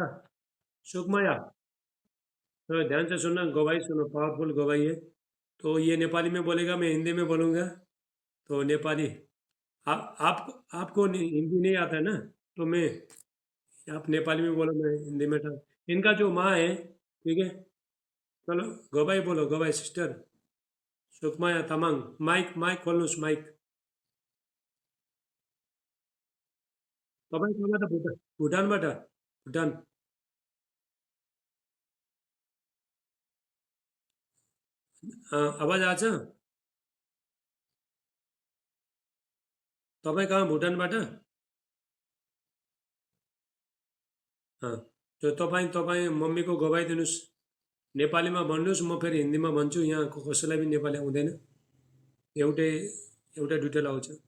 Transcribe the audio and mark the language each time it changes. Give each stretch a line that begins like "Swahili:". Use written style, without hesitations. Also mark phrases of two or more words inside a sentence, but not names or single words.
Hindi: सुखमाया थोड़ा ध्यान से सुनना, गवाही सुनो, पावरफुल गवाही है। तो ये नेपाली में बोलेगा, मैं हिंदी में बोलूँगा। तो नेपाली आपको हिंदी नहीं आता है ना, तो मैं आप नेपाली में बोलो, मैं हिंदी में इनका जो माँ है, ठीक है। चलो गवाई बोलो, गवाई सिस्टर सुकमाया तमाङ।
Nepali: माइक माइक खोल्नुहोस्, माइक। तपाईँ कहाँबाट? भुटानबाट? भुटान। आवाज आछ? तपाईँ कहाँ? भुटानबाट? त्यो तपाईँ मम्मीको गवाई दिनुहोस्। नेपालीमा भन्नुहोस्, म फेरि हिन्दीमा भन्छु। यहाँ कसैलाई पनि नेपाली आउँदैन, एउटै एउटा दुइटै आउँछ।